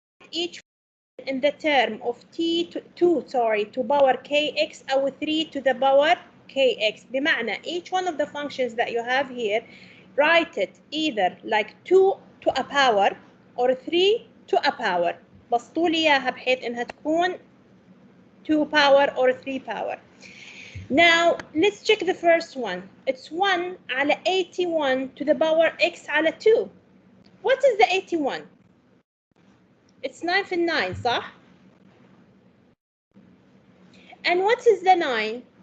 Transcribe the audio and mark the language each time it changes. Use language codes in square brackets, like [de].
[en] Each in the term of to power kx [ar] أو [en] 3 to the power kx. [ar] بمعنى [en] each one of the functions that you have here, write it either like 2 to a power or 3 to a power. [ar] بسطوا لي إياها بحيث إنها تكون [en] 2 power or 3 power. Now let's check the first one. It's 1 [ar] على [en] 81 to the power x على 2. What is the 81? It's 9 [ar] في [en] 9 [ar] صح? [en] And what is the 9?